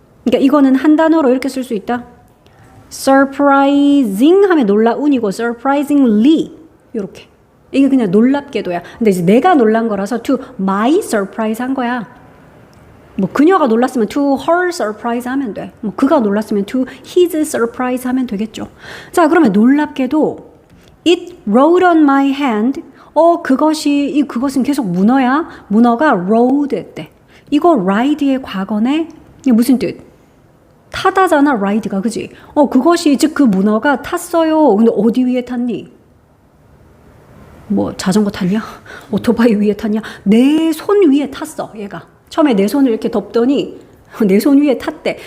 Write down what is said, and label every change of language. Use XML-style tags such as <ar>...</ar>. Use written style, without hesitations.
<ko>그러니까 이거는 한 단어로 이렇게 쓸 수 있다. surprising 하면 놀라운이고 surprisingly 이렇게. 이게 그냥 놀랍게도야. 근데 이제 내가 놀란 거라서</ko> <en>to my surprise</en> <ko>한 거야. 뭐 그녀가 놀랐으면</ko> <en>to her surprise</en> <ko>하면 돼. 뭐 그가 놀랐으면</ko> <en>to his surprise</en> <ko>하면 되겠죠. 자, 그러면 놀랍게도</ko> <en>it rode on my hand.</en> <ko>그것은 계속 문어야. 문어가 rode 했대. 이거 ride의 과거네. 이게 무슨 뜻? 타다잖아, ride가. 그지? 그것이 즉 그 문어가 탔어요. 근데 어디 위에 탔니? 뭐 자전거 탔냐? 오토바이 위에 탔냐? 내 손 위에 탔어, 얘가. 처음에 내 손을 이렇게 덮더니 내 손 위에 탔대.</ko>